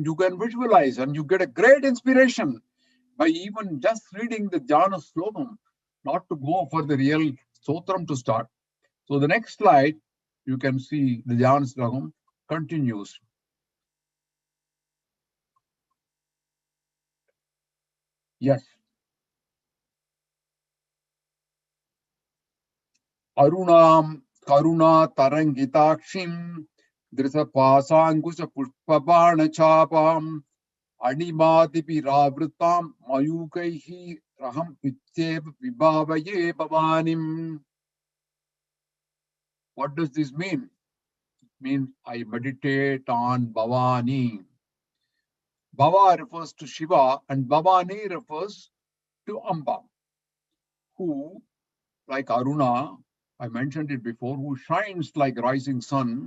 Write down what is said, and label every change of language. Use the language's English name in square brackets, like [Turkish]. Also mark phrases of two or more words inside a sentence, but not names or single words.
[English] You can visualize and you get a great inspiration by even just reading the Dhyana Slokam, not to go for the real Stotram to start. So the next slide, you can see the Dhyana Slokam continues. Yes. [Sanskrit] Arunam Karuna Tarangitakshim Drisapasankusha Pushpabana Chapam Animadipi Ravritam Mayukaihi Raham Pitsev Vibhavaye Bhavanim. [English] What does this mean? It means I meditate on Bhavani. Bhava refers to Shiva and Bhavani refers to Amba, who, like Aruna, I mentioned it before, who shines like rising sun.